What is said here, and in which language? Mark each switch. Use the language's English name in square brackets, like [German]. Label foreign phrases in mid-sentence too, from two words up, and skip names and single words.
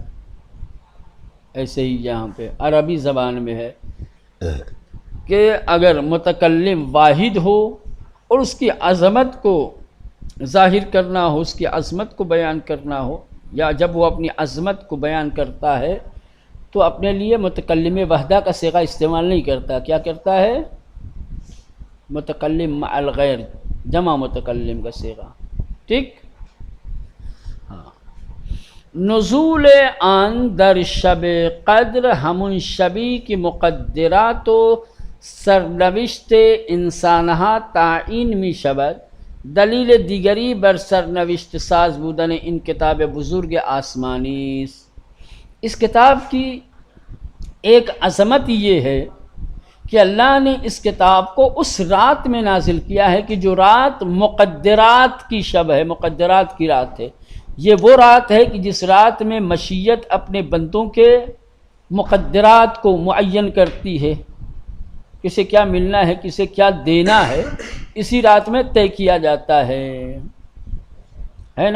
[Urdu] ایسے ہی یہاں پہ عربی زبان میں ہے کہ اگر متکلم واحد ہو اور اس کی عظمت کو ظاہر کرنا ہو، اس کی عظمت کو بیان کرنا ہو، یا جب وہ اپنی عظمت کو بیان کرتا ہے تو اپنے لیے متکلم وحدہ کا صیغہ استعمال نہیں کرتا، کیا کرتا ہے؟ [Arabic] متکلم مع الغیر، [Urdu] جمع متکلم کا صیغہ۔ ٹھیک، ہاں، [Persian] نزول آن در شب قدر همون شبی که مقدرات و سرنوشت انسانها تعیین می شود. دلیل دیگری بر سرنوشت ساز بودن این کتاب بزرگ آسمانی است. [Urdu] اس کتاب کی ایک عظمت یہ ہے کہ اللہ نے اس کتاب کو اس رات میں نازل کیا ہے کہ جو رات مقدرات کی شب ہے، مقدرات کی رات ہے۔ یہ وہ رات ہے کہ جس رات میں مشیت اپنے بندوں کے مقدرات کو معین کرتی ہے، کسے کیا ملنا ہے، کسے کیا دینا ہے، اسی رات میں طے کیا جاتا ہے نا۔